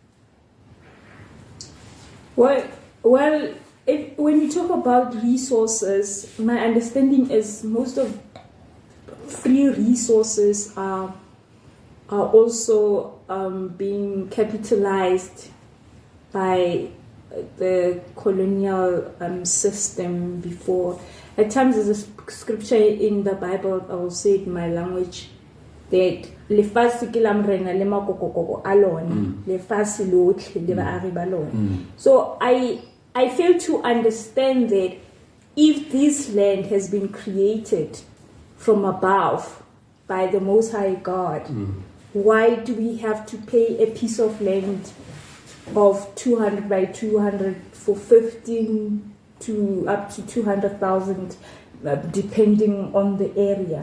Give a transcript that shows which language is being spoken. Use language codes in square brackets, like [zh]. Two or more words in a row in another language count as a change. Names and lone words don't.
[en] Well, when you talk about resources, my understanding is most of free resources are also being capitalized by the colonial system before. At times there's a scripture in the Bible, I will say it in my language, that [tn] lefasi ke la morena le makokokoko a lona, lefasi lotlhe le baagi ba lona. [en] So I fail to understand that if this land has been created from above by the Most High God, why do we have to pay a piece of land of 200 by 200 for 15 to up to 200,000, depending on the area?